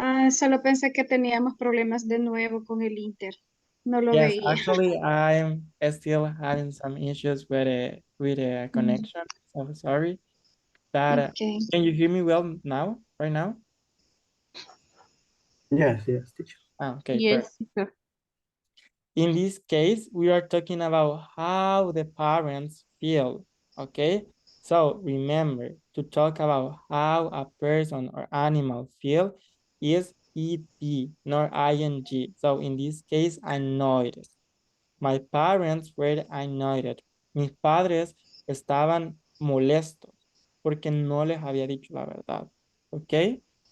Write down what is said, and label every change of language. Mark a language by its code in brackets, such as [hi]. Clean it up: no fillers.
[es] Solo pensé que teníamos problemas de nuevo con el Inter. No lo [en] Yes, [es] veía. [en] actually, I'm still having some issues with a connection. So sorry. But Okay. can you hear me well now? Right now? Yes, yes, teacher. Okay, perfect. Yes. In this case, we are talking about how the parents feel, okay? So remember, to talk about how a person or animal feel is ed, not ing. So in this case, annoyed. My parents were annoyed. [es] Mis padres estaban molestos porque no les había dicho la verdad, okay?